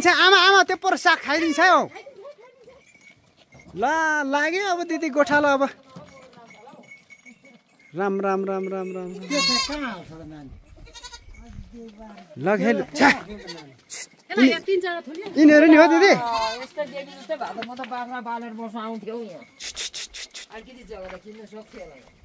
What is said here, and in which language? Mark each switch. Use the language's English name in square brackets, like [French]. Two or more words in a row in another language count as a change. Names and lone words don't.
[Nepali] आमा आमा त्यो पर साग खाइदिन्छ हौ। ल लाग्यो अब दिदी गोठालो। अब राम राम राम राम राम लखेल यिनीहरू नि हो दिदी। यस्तो देवी जस्तै भएको म त बाख्रा पालेर बस्न आउँथ्यो यहाँ अलिकति जग्गा त किन्न सक्थ्यो होला।